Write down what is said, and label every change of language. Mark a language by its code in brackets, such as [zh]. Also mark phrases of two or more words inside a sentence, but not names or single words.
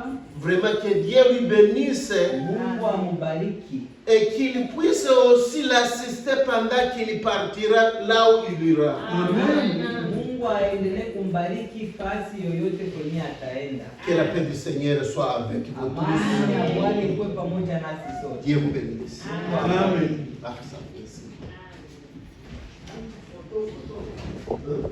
[fr] Vraiment que Dieu lui bénisse. [sw] Mungu amubariki. [fr] Et qu'il puisse aussi l'assister pendant qu'il partira là où il ira. Amen. [sw] Mungu aendelee kumbariki fasi yoyote kwenye ataenda. [fr] Que la paix du Seigneur soit avec vous. [sw] Amani ya Bwana ikuwe pamoja nasi sote. [fr] Dieu vous bénisse. Amen. Ah, ça.